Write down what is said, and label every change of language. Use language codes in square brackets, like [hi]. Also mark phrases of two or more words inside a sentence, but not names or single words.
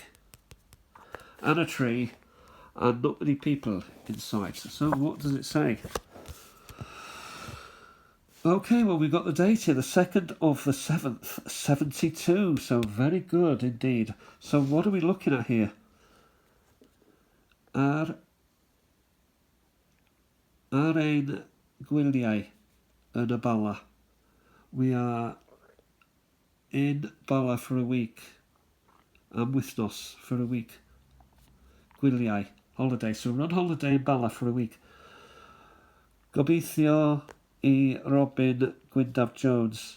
[en] And a tree, and not many people inside. So what does it say? Okay, well, we've got the date here, the 2nd of the 7th, 72, so very good indeed. So what are we looking at here? [cy] Ar ein gwyliau yn y Bala. [en] We are in Bala for a week, [cy] am wythnos [en] for a week. Gwyliau, holiday, so we're on holiday in Bala for a week. [cy] Gobeithio I Robin Gwyndaf Jones.